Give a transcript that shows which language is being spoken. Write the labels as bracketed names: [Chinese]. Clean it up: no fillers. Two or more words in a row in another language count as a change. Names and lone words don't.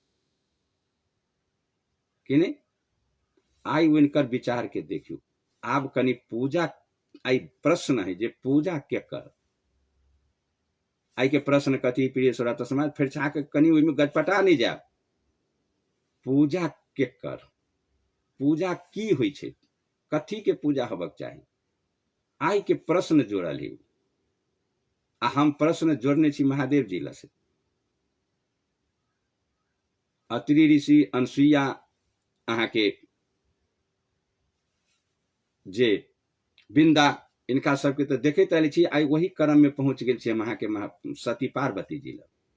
[Maithili] किने आई उनकर विचार के देखियो। आब कनी पूजा आई प्रश्न है जे पूजा के कर आई के प्रश्न कथी प्रिय श्रोता समाज, फिर छाक कनी ओइमे गजपटा नहीं जाए। पूजा के कर, पूजा की होई छे, कथी के पूजा होबक चाही, आई के प्रश्न जोड़ल है। आ हम प्रश्न जोड़ने छी महादेव जी लसे। अत्रि ऋषि अनसुईया अहाँ के जे बिंदा इनका सबके तो देखते आयल छी, आई वही क्रम में पहुंच गेल छी वहां के सती पार्वती जी लग।